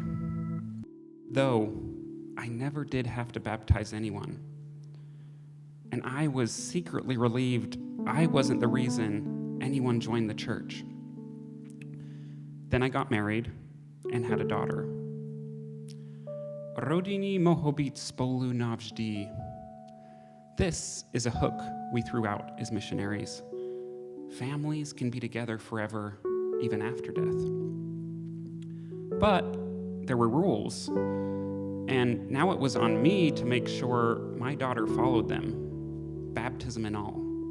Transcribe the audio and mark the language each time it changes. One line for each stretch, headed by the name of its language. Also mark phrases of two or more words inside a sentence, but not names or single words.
English: Though I never did have to baptize anyone. And I was secretly relieved I wasn't the reason anyone joined the church. Then I got married and had a daughter.
Czech: Rodiny mohou být spolu navždy.
English: This is a hook we threw out as missionaries. Families can be together forever, even after death. But there were rules, and now it was on me to make sure my daughter followed them, baptism and all.